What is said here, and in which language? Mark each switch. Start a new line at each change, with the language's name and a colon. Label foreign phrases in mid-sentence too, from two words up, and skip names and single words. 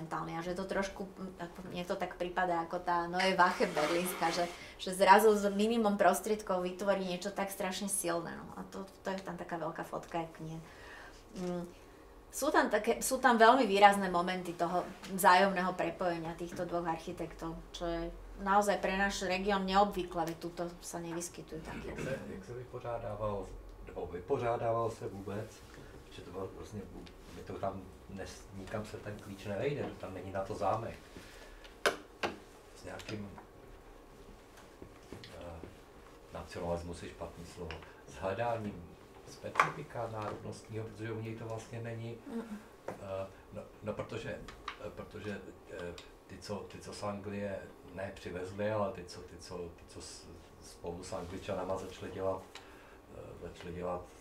Slovak: A že to trošku, mne to tak prípada ako tá Neue Wache berlínska, že zrazu s minimum prostriedkov vytvorí niečo tak strašne silné. No. A to je tam taká veľká fotka, jak nie. Sú tam veľmi výrazné momenty toho vzájomného prepojenia týchto dvoch architektov, čo je naozaj pre náš región neobvyklé, veď tuto sa nevyskytujú také.
Czech: Jak se vypořádával se vůbec, že to bylo vlastně, to tam nikam se ten klíč nevejde, tam není na to zámek. S nějakým nacionalismus je špatný slovo, s hledáním specifika národnostního, protože u něj to vlastně není, protože ty, co z Anglie ne přivezli, ale ty, co spolu s Angličanama začali dělat